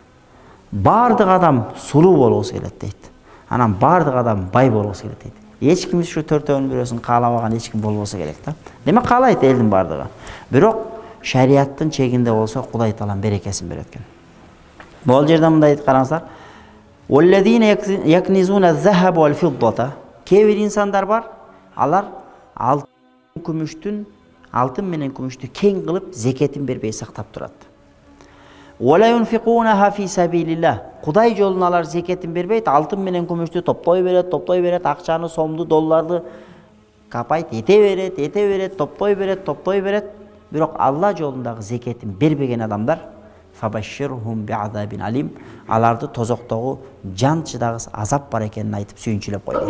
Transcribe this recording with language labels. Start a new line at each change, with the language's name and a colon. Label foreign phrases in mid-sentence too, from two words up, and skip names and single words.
Kyrgyz: Бардык адам сулуу болгусу келет дейт. Анан бардык адам бай болгусу келет дейт. Эч ким ушу 4-өөнүн бирөөсүн кааламаган эч ким болбосо керек да. Демек каалайт элдин бардыгы. Бирок шариаттын чегинде болсо Кудай Таалам берекесин берет экен. Бул жерде мындай дейт, караңыздар.
Arabic: وَالَّذِينَ يَكْنِزُونَ الذَّهَبَ وَالْفِضَّةَ.
Kyrgyz: Кээ бир инсандар бар, алар алтын менен күмүштү кең кылып зекетин бербей сактап турат.
Arabic: وَلَا يُنْفِقُونَهَا فِي سَبِيلِ اللَّهِ.
Kyrgyz: Кудай жолуна алар зекетин бербейт, алтын менен күмүштү топтой берет, акчаны, сомду, долларды капайт, ете берет, топтой берет. Бирок Алла жолундагы зекетин бербеген адамдар
Arabic: فبشرهم بعذاب أليم,
Kyrgyz: аларды тозоктогу жан чыдагыс азап бар экенин айтып сүйүнчүлөп койду.